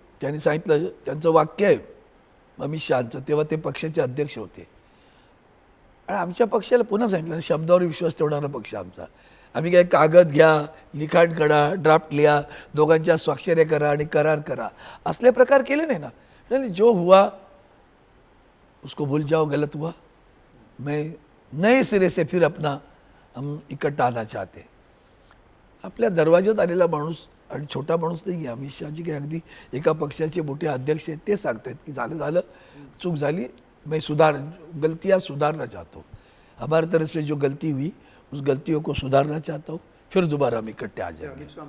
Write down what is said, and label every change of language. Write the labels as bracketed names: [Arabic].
[Marathi] त्यांनी सांगितलं, त्यांचं वाक्य आहे अमित शहांचं, तेव्हा ते पक्षाचे अध्यक्ष होते. आणि आमच्या पक्षाला पुन्हा सांगितलं, शब्दावर विश्वास ठेवणारा पक्ष आमचा. आम्ही काय कागद घ्या, लिखाण करा, ड्राफ्ट लिहा, दोघांच्या स्वाक्षऱ्या करा आणि करार करा असले प्रकार केले नाही ना. [Hindi] नहीं, जो हुआ उसको भूल जाओ, गलत हुआ, मैं नए सिरे से फिर अपना हम इकट्ठा आना चाहते. [Marathi] आपल्या दरवाज्यात आलेला माणूस आणि छोटा माणूस नाही आहे. अमित शहाजी काय अगदी एका पक्षाचे मोठे अध्यक्ष आहेत. ते सांगतात की झालं चूक झाली, [Hindi] मैं गलतियाँ सुधारना चाहता हूँ, हमारे तरफ से जो गलती हुई उस गलतियों को सुधारना चाहता हूँ, फिर दोबारा हम इकट्ठे आ जाएंगे.